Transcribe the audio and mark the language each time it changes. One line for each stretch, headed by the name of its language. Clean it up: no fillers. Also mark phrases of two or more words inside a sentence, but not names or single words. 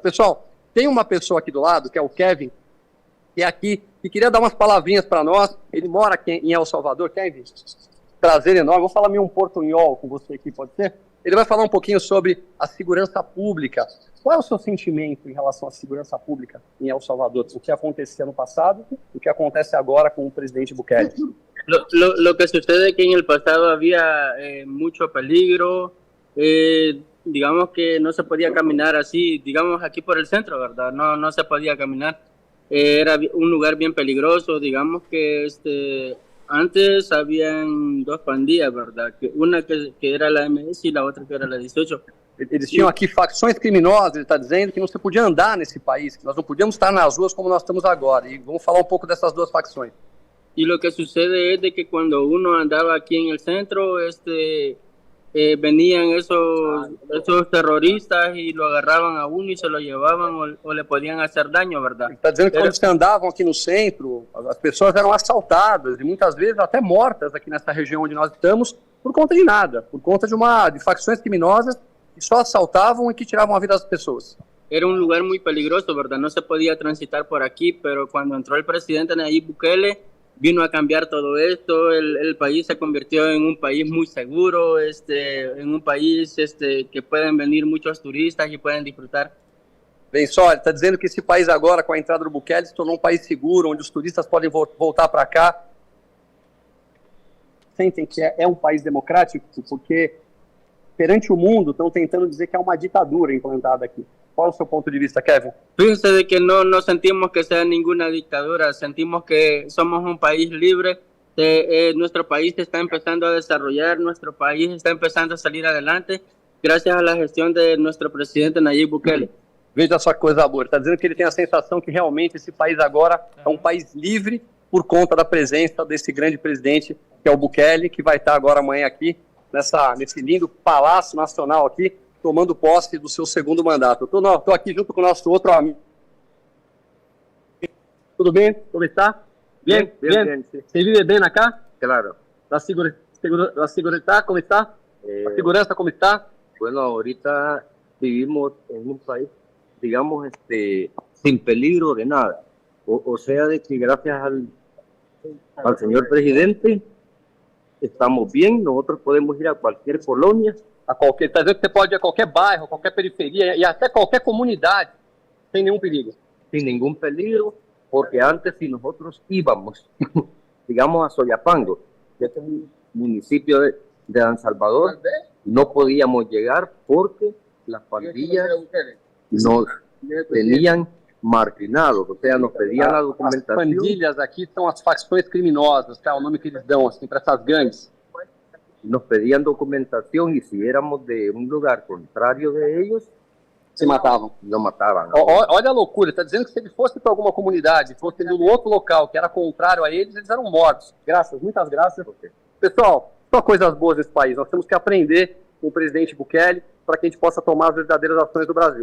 Portuguese: Pessoal, tem uma pessoa aqui do lado, que é o Kevin, que é aqui, que queria dar umas palavrinhas para nós. Ele mora aqui em El Salvador. Kevin, prazer enorme. Vou falar meio um portunhol com você aqui, pode ser? Ele vai falar um pouquinho sobre a segurança pública. Qual é o seu sentimento em relação à segurança pública em El Salvador? O que acontecia no passado e o que acontece agora com o presidente Bukele?
Spanish: Lo que sucede es que en el pasado había mucho peligro, digamos que no se podía caminar así, digamos aquí por el centro, ¿verdad? No se podía caminar. Era un lugar bien peligroso, digamos que antes habían dos pandillas, ¿verdad? Una que era la MS y la otra que era la 18.
Portuguese: Eles tinham aqui facções criminosas, ele está dizendo que não se podia andar nesse país, que nós não podíamos estar nas ruas como nós estamos agora. E vamos falar um pouco dessas duas facções.
Spanish: Y lo que sucede es de que cuando uno andaba aquí en el centro, venían esos terroristas y lo agarraban a uno y se lo llevaban o le podían hacer daño, ¿verdad?
Portuguese: Está dizendo que quando você andavam aqui no centro, as pessoas eram assaltadas e muitas vezes até mortas aqui nessa região onde nós estamos por conta de nada, por conta de facções criminosas que só assaltavam e que tiravam a vida das pessoas.
Spanish: Era un lugar muy peligroso, ¿verdad? No se podía transitar por aquí, pero cuando entró el presidente Nayib Bukele, vino a cambiar todo esto, el país se convirtió en un país muy seguro, en un país que pueden venir muchos turistas y pueden disfrutar.
Portuguese: Bem, só, ele está dizendo que esse país agora, com a entrada do Bukele, se tornou um país seguro, onde os turistas podem voltar para cá. Sentem que é um país democrático, porque perante o mundo estão tentando dizer que é uma ditadura implantada aqui. Qual é o seu ponto de vista, Kevin?
Spanish: Fíjense de que no sentimos que sea ninguna dictadura, sentimos que somos un país libre, nuestro país está empezando a desarrollar, nuestro país está empezando a salir adelante gracias a la gestión de nuestro presidente Nayib Bukele.
Portuguese: Veja só que coisa boa, ele está dizendo que ele tem a sensação que realmente esse país agora é um país livre por conta da presença desse grande presidente, que é o Bukele, que vai estar agora amanhã aqui, nesse lindo Palácio Nacional aqui, tomando posse do seu segundo mandato. Estou aqui junto com o nosso outro amigo. Tudo bem? Como está?
Spanish: Bien. ¿Se vive bien acá? Claro. La seguridad, ¿cómo está? La seguridad, ¿cómo está? Bueno, ahorita vivimos en un país, digamos, sin peligro de nada. O sea, de que gracias al señor presidente estamos bien, nosotros podemos ir a cualquier colonia.
Portuguese: Está dizendo que você pode ir a qualquer bairro, qualquer periferia e até qualquer comunidade sem nenhum perigo.
Spanish: Sin ningún peligro, porque antes si nosotros íbamos, digamos, a Soyapango, que es un municipio de San Salvador, no podíamos llegar porque las pandillas nos tenían marginados, o sea, nos pedían la documentación.
Portuguese: As pandilhas aqui são as facções criminosas, tá? O nome que eles dão assim, para essas gangues.
Spanish: Nos pedían documentación y si éramos de un lugar contrario de ellos,
Portuguese: se matavam. Nos matavam. Olha a loucura, está dizendo que se ele fosse para alguma comunidade, fosse no outro local que era contrário a eles, eram mortos. Muitas graças. Okay. Pessoal, só coisas boas nesse país. Nós temos que aprender com o presidente Bukele, para que a gente possa tomar as verdadeiras ações do Brasil.